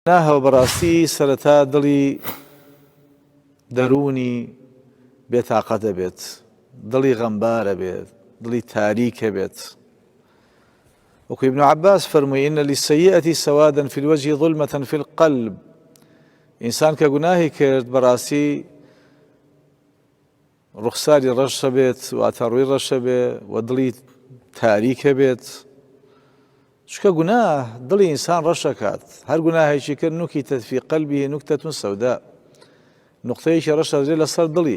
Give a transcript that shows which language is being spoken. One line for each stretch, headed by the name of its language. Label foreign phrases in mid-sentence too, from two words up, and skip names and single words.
Central Kurdish: ناهەوە بەڕاستی سەرەتا دڵی دەرونی بێتاقە دەبێت، دڵی غەمبارە بێت، دڵی تاریکە بێت. وەکو ابن عباس فەرمووی
Arabic: إن للسيئة سوادا في الوجه ظلمة في القلب.
Central Kurdish: ئینسان کە گوناهی کرد بەڕاستی ڕوخساری ڕەشە بێت، واتە ڕووی ڕەشە بێ و دڵی تاریکە بێت. چکە گوناه دڵی ئینسان ڕەشەکات، هەر گوناهێکی کرد
Arabic: نوکیتە فی قەلبیه نوکتەتون سەودا،
Central Kurdish: نوقتەیەکی ڕەش ئەدرێت لەسەر دڵی.